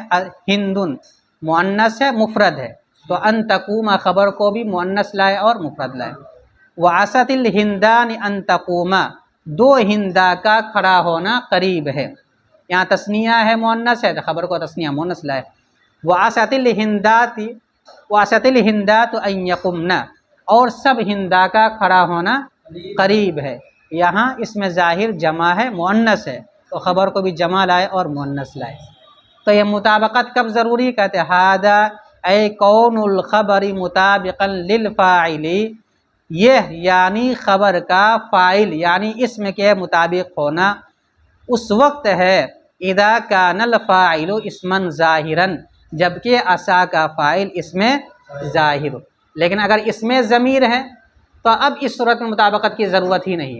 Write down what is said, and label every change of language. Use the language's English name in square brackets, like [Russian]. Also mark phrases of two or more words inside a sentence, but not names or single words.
[Urdu] ہندن، مؤنث ہے، مفرد ہے، تو [Arabic] ان تقوم [Urdu] خبر کو بھی مؤنث لائے اور مفرد لائے۔ [Arabic] وعسۃ الہندان ان تقوم، [Urdu] دو ہندا کا کھڑا ہونا قریب ہے، یہاں تثنیہ ہے، مؤنث ہے، تو خبر کو تثنیہ مؤنث لائے۔ [Arabic] وعسۃ الہندات واسطل ہندات ان یقمنا، [Urdu] اور سب ہندا کا کھڑا ہونا قریب ہے۔ یہاں اس میں ظاہر جمع ہے، مؤنث ہے، تو خبر کو بھی جمع لائے اور مؤنث لائے۔ تو یہ مطابقت کب ضروری؟ کہتے ہیں [Arabic] ہذا اے کون الخبر مطابقا للفاعل، [Urdu] یہ یعنی خبر کا فاعل یعنی اسم کے مطابق ہونا اس وقت ہے [Arabic] اذا کان الفاعل اسما ظاہرا، [Urdu] جبکہ عصا کا فاعل اس میں ظاہر ہو۔ لیکن اگر اس میں ضمیر ہے تو اب اس صورت میں مطابقت کی ضرورت ہی نہیں ہے۔